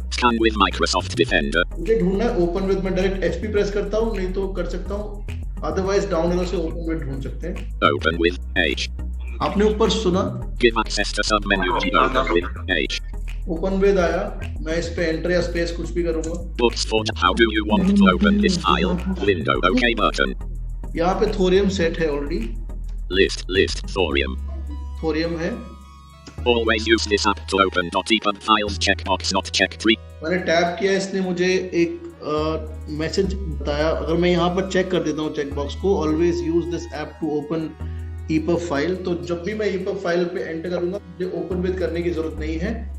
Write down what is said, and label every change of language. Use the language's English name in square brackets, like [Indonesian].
[English] Scan with Microsoft Defender। [Hindi] मुझे ढूंढना है ओपन विद, मैं डायरेक्ट HP प्रेस करता हूँ, नहीं तो कर सकता हूँ, अदरवाइज डाउन एरो से ओपन विद ढूंढ सकते हैं। [English] Open with H। [Hindi] आपने ऊपर सुना [English] Give access to submenu G। Open with H। [Hindi] Open with आया, मैं इस पे एंटर या स्पेस कुछ भी करूंगा। [English] Books for how do you want to open this file? Window OK button। [Hindi] यहाँ पे थोरियम सेट है ऑलरेडी। [English] List Thorium। [Hindi] थोरियम है। [English] Always use this app to open .epub files checkbox not checked। [Hindi] मैंने tap किया, इसने मुझे एक message बताया। अगर मैं यहाँ पर चेक कर देता हूँ चेकबॉक्स को, [English] always use this app to open epub file, [Hindi] तो जब भी मैं ईपब फाइल पे एंटर करूंगा मुझे ओपन विद करने की जरूरत नहीं है।